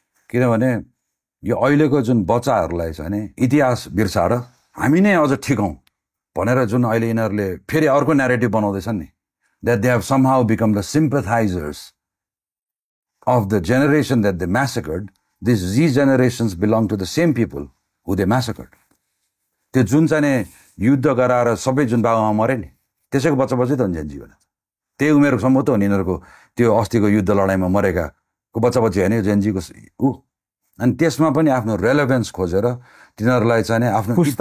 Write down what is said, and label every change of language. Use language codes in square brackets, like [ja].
[ne] किनभने यो अहिलेको जुन बच्चाहरूलाई चाहिँ नि इतिहास बिर्साएर हामी नै अझ ठिकौँ भनेर जुन अहिले यिनीहरूले फेरि अर्को न्यारेटिभ बनाउँदैछन् नि, [en] that they have somehow become the sympathizers of the generation that they massacred. These Z generations belong to the same people who they massacred. [ne] त्यो जुन चाहिँ युद्ध गराएर सबै जुन बाबुमा मरे नि त्यसैको बच्चा बच्चै त हुन्छ जीवन, त्यही उमेरसम्म त हो नि यिनीहरूको त्यो अस्तिको युद्ध लडाइँमा मरेकाको बच्चा बच्ची होइन जेनजीको ऊ। अनि त्यसमा पनि आफ्नो रेलेभेन्स खोजेर तिनीहरूलाई चाहिँ आफ्नो